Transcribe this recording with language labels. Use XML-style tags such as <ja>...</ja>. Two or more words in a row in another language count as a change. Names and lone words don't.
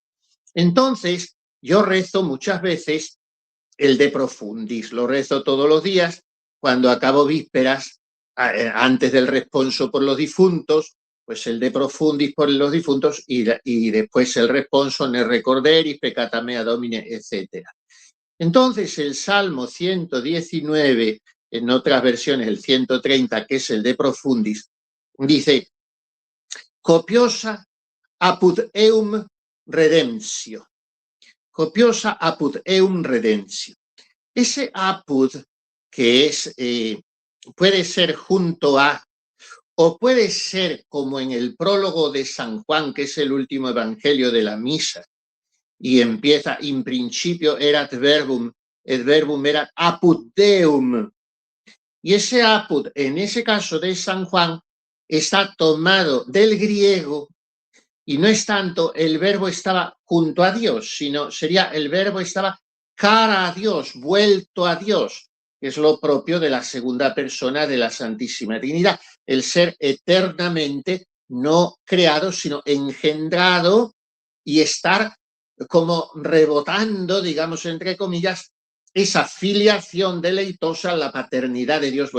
<es>Entonces, yo rezo muchas veces el</es> <la>de profundis,</la> <es>lo rezo todos los días, cuando acabo vísperas, antes del responso por los difuntos, pues el de profundis por los difuntos y después el responso</es> <la>ne recorderis, peccata mea domine,</la> <es>etc. Entonces el Salmo 119, en otras versiones el 130, que es el</es> <la>de profundis,</la> <es>dice,</es> <la>copiosa apud eum redemptio. Copiosa apud eum redemptio.</la> <es>Ese apud, que es, puede ser junto a, o puede ser como en el prólogo de San Juan, que es el último evangelio de la misa, y empieza,</es> <la>in principio erat verbum, et verbum erat apud Deum.</la> <es>Y ese apud, en ese caso de San Juan, está tomado del griego, y no es tanto el verbo estaba junto a Dios, sino sería el verbo estaba cara a Dios, vuelto a Dios. que es lo propio de la segunda persona de la Santísima Trinidad, el ser eternamente no creado, sino engendrado y estar como rebotando, digamos, entre comillas, esa filiación deleitosa a la paternidad de Dios.</es>